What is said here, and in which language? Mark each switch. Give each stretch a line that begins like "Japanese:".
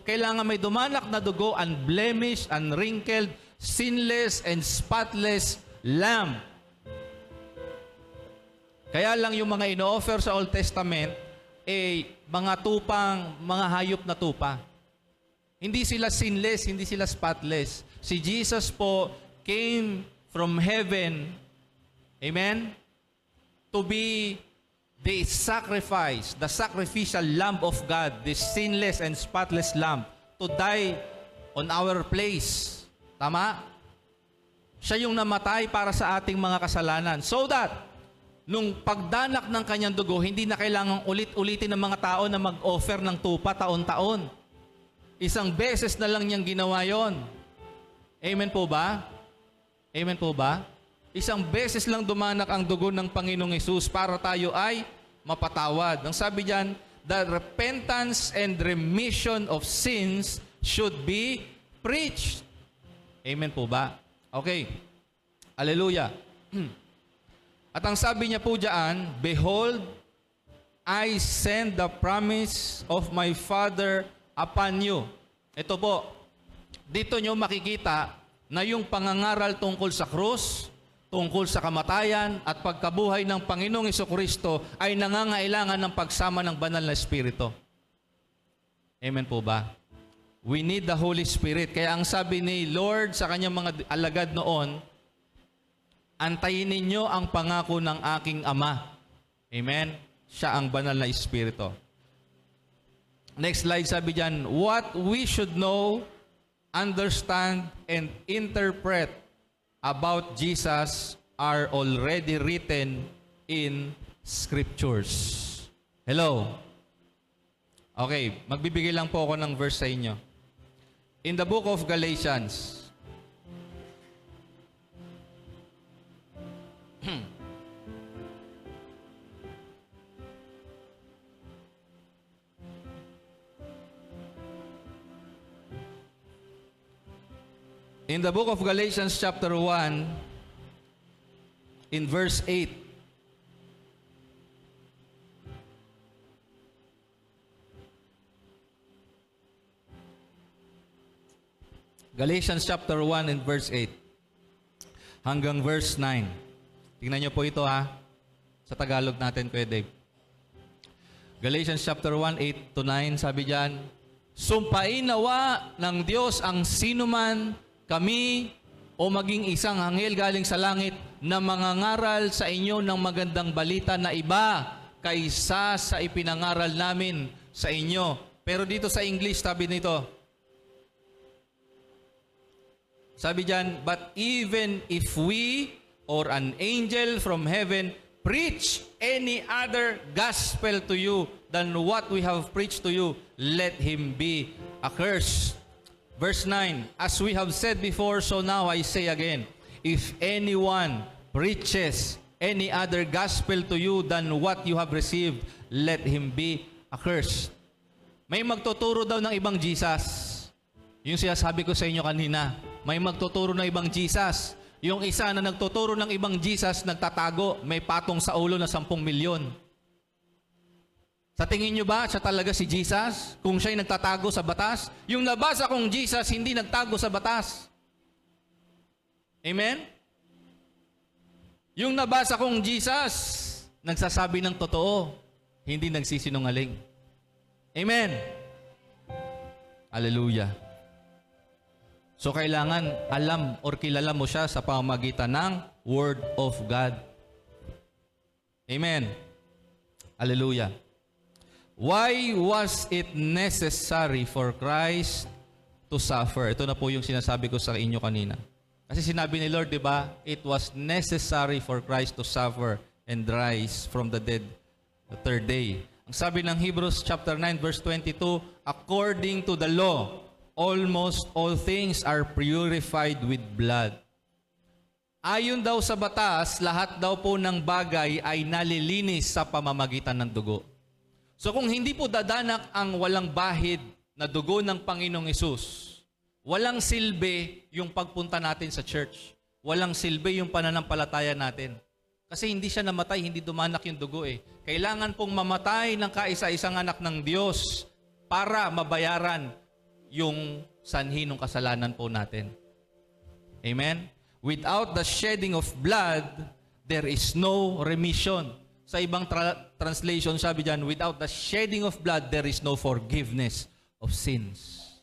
Filipino: Kailangan may dumanak na dugo,
English: unblemished, unwrinkled, sinless, and spotless lamb.
Filipino: Kaya lang yung mga ino-offer sa Old Testament, mga tupang, mga hayop na tupa. Hindi sila sinless, hindi sila spotless. Si Jesus po
English: came from heaven, amen, to be the sacrifice, the sacrificial lamb of God, the sinless and spotless lamb, to die on our place.
Filipino: Tama? Siya yung namatay para sa ating mga kasalanan.
English: So that,
Filipino: nung pagdanak ng kanyang dugo, hindi na kailangang ulit-ulitin ng mga tao na mag-offer ng tupa taon-taon. Isang beses na lang niyang ginawa yon. Amen po ba? Amen po ba? Isang beses lang dumanak ang dugo ng Panginoong Hesus para tayo ay mapatawad. Ang sabi diyan,
English: the repentance and remission of sins should be preached.
Filipino: Amen po ba? Okay. Hallelujah. At ang sabi niya po diyan,
English: behold, I send the promise of my Father upon you.
Filipino: Ito po, dito nyo makikita na yung pangangaral tungkol sa krus, tungkol sa kamatayan at pagkabuhay ng Panginoong Hesukristo ay nangangailangan ng pagsama ng banal na Espiritu. Amen po ba?
English: We need the Holy Spirit.
Filipino: Kaya ang sabi ni Lord sa kanyang mga alagad noon, antayin ninyo ang pangako ng aking Ama. Amen? Siya ang banal na Espiritu.
English: Next slide,
Filipino: sabi dyan,
English: what we should know, understand, and interpret about Jesus are already written in Scriptures. Hello?
Filipino: Okay, magbibigay lang po ako ng verse sa inyo.
English: In the book of Galatians, in the book of Galatians chapter 1, in verse 8, Galatians chapter 1 and verse 8 hanggang verse 9.
Filipino: Tingnan niyo po ito ha. Sa Tagalog natin, Kuya Dave. Galatians chapter 1, 8 to 9, sabi diyan, sumpain nawa ng Diyos ang sinuman, kami o maging isang anghel galing sa langit na mangangaral sa inyo ng magandang balita na iba kaysa sa ipinangaral namin sa inyo. Pero dito sa English, sabi nito, sabi diyan,
English: but even if we or an angel from heaven preach any other gospel to you than what we have preached to you, let him be accursed. Verse 9, as we have said before, so now I say again, if anyone preaches any other gospel to you than what you have received, let him be accursed.
Filipino: May magtuturo daw ng ibang Jesus. Yung sinasabi ko sa inyo kanina, may magtuturo ng ibang Jesus. Yung isa na nagtuturo ng ibang Jesus, nagtatago, may patong sa ulo na 10 milyon. Sa tingin nyo ba, siya talaga si Jesus? Kung siya'y nagtatago sa batas? Yung nabasa kong Jesus, hindi nagtago sa batas. Amen? Yung nabasa kong Jesus, nagsasabi ng totoo, hindi nagsisinungaling. Amen? Hallelujah. So kailangan alam or kilala mo siya sa pamamagitan ng Word of God. Amen? Hallelujah.
English: Why was it necessary for Christ to suffer?
Filipino: Ito na po yung sinasabi ko sa inyo kanina. Kasi sinabi ni Lord, di ba?
English: It was necessary for Christ to suffer and rise from the dead the third day.
Filipino: Ang sabi ng
English: Hebrews chapter 9 verse 22, according to the law, almost all things are purified with blood.
Filipino: Ayon daw sa batas, lahat daw po ng bagay ay nalilinis sa pamamagitan ng dugo. So kung hindi po dadanak ang walang bahid na dugo ng Panginoong Hesus, walang silbi yung pagpunta natin sa church. walang silbi yung pananampalataya natin. Kasi hindi siya namatay, hindi dumanak yung dugo eh. Kailangan pong mamatay ng kaisa-isang anak ng Diyos para mabayaran yung sanhi ng kasalanan po natin. Amen?
English: Without the shedding of blood, there is no remission.
Filipino: Sa ibang translation, sabi dyan,
English: without the shedding of blood, there is no forgiveness of sins.